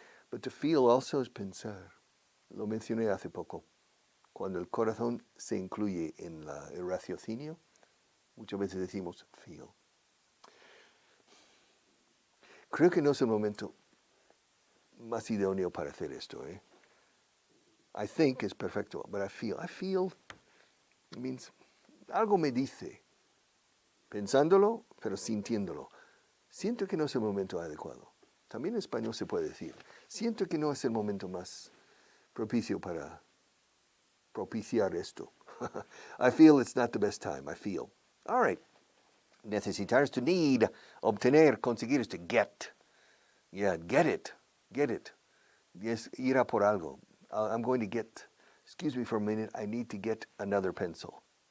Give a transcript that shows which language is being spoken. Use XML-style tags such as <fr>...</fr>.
<en>But to feel also is pensar.</en> <es>Lo mencioné hace poco. Cuando el corazón se incluye en el raciocinio, muchas veces decimos feel. Creo que no es el momento más idóneo para hacer esto.</es> <en>I think is perfecto, but I feel. I feel means</en> <es>algo me dice. Pensándolo, pero sintiéndolo. Siento que no es el momento adecuado. También en español se puede decir. Siento que no es el momento más propicio para propiciar esto.</es> <en>I feel it's not the best time. I feel. All right. Necesitar is to need.</en> <es>Obtener, conseguir</es> <en>is to get. Yeah, get it. Get it.</en> <es>Yes, ir a por algo.</es> <en>I'm going to get, excuse me for a minute, I need to get another pencil.</en>